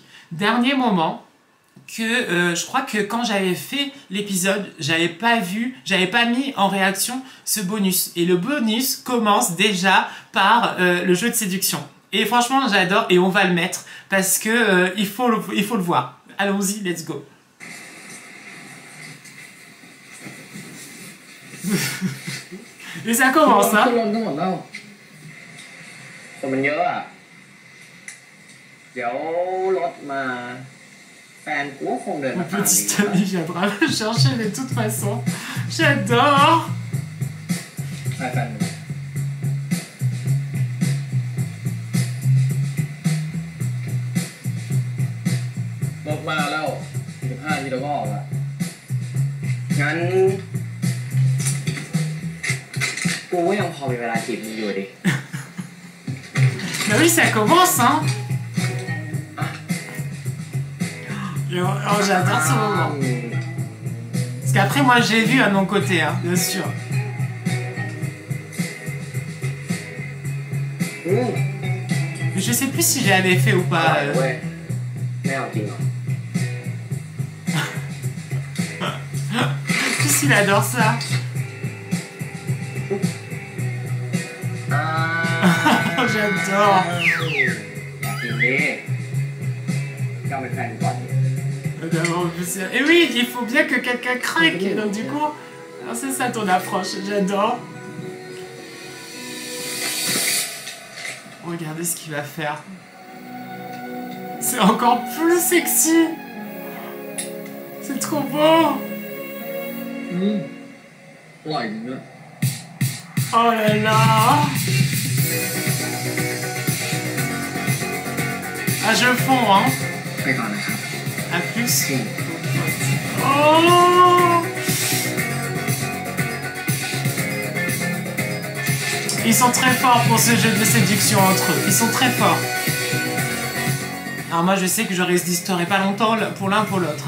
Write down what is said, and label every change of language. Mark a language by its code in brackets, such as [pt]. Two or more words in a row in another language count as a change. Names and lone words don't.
[fr] Dernier moment, que je crois que quand j'avais fait l'épisode, j'avais pas mis en réaction ce bonus. Et le bonus commence déjà par le jeu de séduction. Et franchement, j'adore et on va le mettre parce que il faut le voir. Allons-y, [en] let's go. [fr] Et ça commence, hein. [th] ขึ้นรถทั้งหมดแล้วคนมันเยอะอ่ะเดี๋ยวรถมาแฟนกูก็คงเดิน [fr] Mon [th] มาตาม [fr] petit [th] นี้ [fr] ami viendra me chercher de toute façon. J'adore. [th] ใครแฟนมึงรถมาแล้ว15ทีเราก็ออกละงั้นกูก็ยังพอมีเวลาจีบมึงอยู่ดิ [fr] Bah oui, ça commence, hein. Oh, j'adore ce moment. Parce qu'après, moi, j'ai vu à mon côté, hein, bien sûr. Mais je sais plus si j'avais fait ou pas. [th] เว้ยไม่เอาจริงเหรอ [fr] Qu'est-ce qu'il adore ça. อ่า J'adore. [th] จริงดิก็เป็นแฟนก่อน [fr] Et oui, il faut bien que quelqu'un craque. Donc du coup, c'est ça ton approche. J'adore. Regardez ce qu'il va faire. C'est encore plus sexy. C'est trop beau. [th] อร่อยจริงด้วย [fr] Oh là là. Ah, je fonds, hein. [th] ไปก่อนนะครับ [fr] À plus. [th] จริง Oh. [fr] Ils sont très forts pour ce jeu de séduction entre eux. Ils sont très forts. Alors moi, je sais que je résisterai pas longtemps pour l'un pour l'autre.